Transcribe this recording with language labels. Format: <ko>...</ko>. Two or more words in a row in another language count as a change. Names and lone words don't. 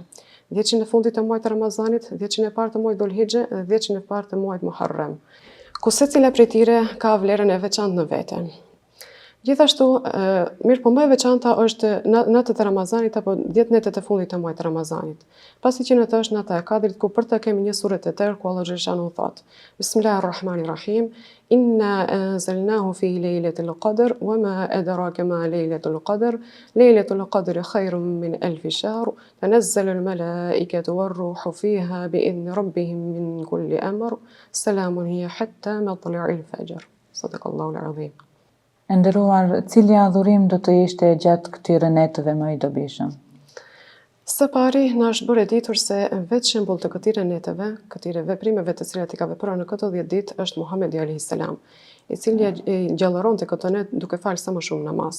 <sq>Dhjetëshin e fundit të muajit Ramazanit, dhjetëshin e parë të muajit Dhulhixhe dhe dhjetëshin e parë të muajit Muharram. ku secila prej tyre ka vlerën e veçantë në vete. Gjithashtu, mirë po më e veçanta është natët e Ramazanit apo 10 netët e fundit të muajit të Ramazanit. Pasi që nëtë është nata e Kadrit, ku për të kemi një sure të tërë, ku Allah xhaleshanu thot:</sq> <ar>بسم الله الرحمن الرحيم إنا أنزلناه في ليلة القدر وما أدراك ما ليلة القدر ليلة القدر خير من ألف شهر تنزل الملائكة والروح فيها بإذن ربهم من كل أمر سلام هي حتى مطلع الفجر. صدق الله العظيم.</ar> <sq>E nderuar, cili adhurim do të ishte gjatë këtyre netëve më i dobishëm? Së pari, na është bërë e ditur se vetë shembull të këtyre netëve, këtyre veprimeve të cilat i ka vepruar në këto 10 ditë është Muhamedi</sq> <ar>عليه السلام,</ar> <sq>i cili gjallëronte këto net duke falë sa më shumë namaz.</sq>